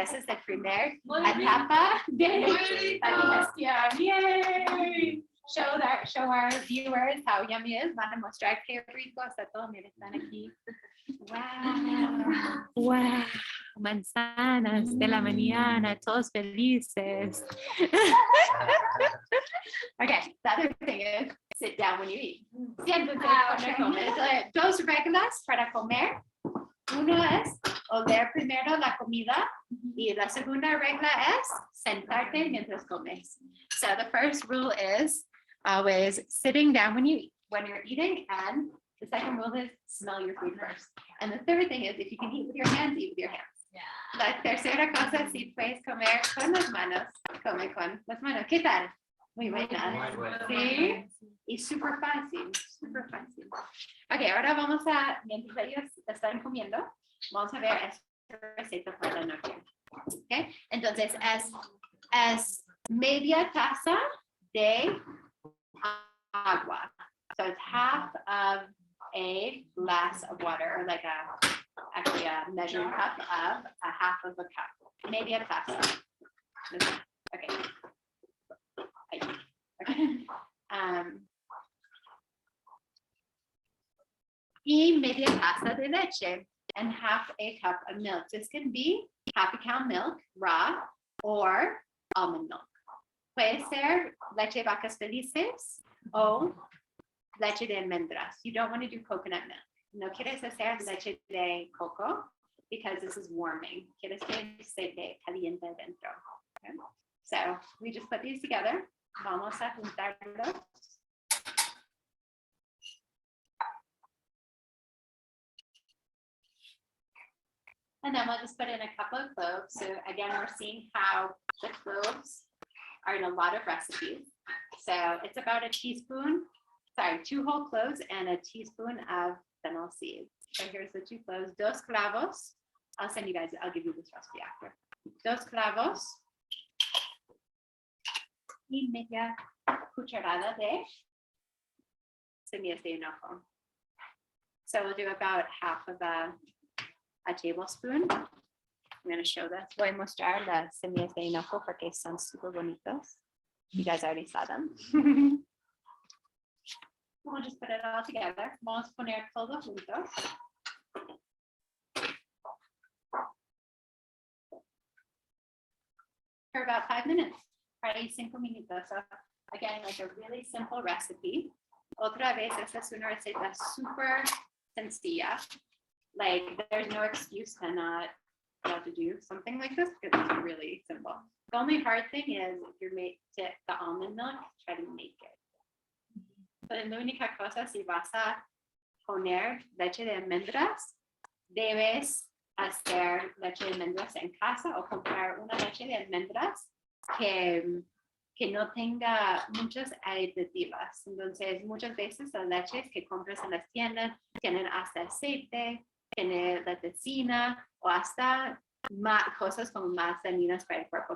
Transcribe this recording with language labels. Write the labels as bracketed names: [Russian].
[Spanish] Esa es la primera etapa de la digestión. [English] Yay! Show our viewers how yummy it is. [Spanish] Van a mostrar qué rico está todo. Miren, están aquí. [English] Wow. Wow. [Spanish] Manzanas de la mañana, todos felices. [English] Okay, the other thing is sit down when you eat. [Spanish] Siéntate para comer. Dos reglas para comer. Uno es oler primero la comida y la segunda regla es sentarte mientras comes. [English] So the first rule is always sitting down when you're eating, and the second rule is smell your food first. And the third thing is if you can eat with your hands, eat with your hands. [Spanish] La tercera cosa, si puedes comer con las manos, come con las manos. ¿Qué tal? Muy buena. Sí, y súper fácil, súper fácil. Ok, ahora vamos a, mientras ellos están comiendo, vamos a ver esta receta para la noche. Ok, entonces es media taza de agua. [English] So it's half of a glass of water, or like actually a measured cup of a half of a cup. [Spanish] Media taza. [English] Okay. Okay. [Spanish] Y media taza de leche [English] and half a cup of milk. This can be half a cow milk, raw, or almond milk. [Spanish] Puede ser leche vacas felices o leche de almendras. [English] You don't want to do coconut milk. [Spanish] No quieres hacer leche de coco [English] because this is warming. [Spanish] Quieres que se te caliente dentro. [English] Okay? So we just put these together. [Spanish] Vamos a juntarlos. [English] And then we'll just put in a couple of cloves. So again, we're seeing how the cloves are in a lot of recipes. So it's about a teaspoon, 2 whole cloves and a teaspoon of fennel seeds. So here's the 2 cloves, 2 clavos. I'll give you this recipe after. [Spanish] 2 clavos. Y media cucharada de semillas de hinojo. [English] So we'll do about half of a tablespoon. I'm going to show this. [Spanish] Voy a mostrar las semillas de hinojo porque son super bonitos. [English] You guys already saw them. We'll just put it all together. [Spanish] Vamos a poner todo junto. [English] For about 5 minutes. [Spanish] Para 5 minutos. [English] So again, like a really simple recipe. [Spanish] Otra vez, esta es una receta super sencilla. [English] Like there's no excuse to not be able to do something like this because it's really simple. The only hard thing is if you're made to the almond milk, try to make it. [Spanish] But la única cosa, si vas a poner leche de almendras, debes hacer leche de almendras en casa o comprar una leche de almendras que no tenga muchas aditivas. Entonces, muchas veces las leches que compras en las tiendas tienen hasta aceite, tienen la tecina o hasta cosas como más dañinas para el cuerpo.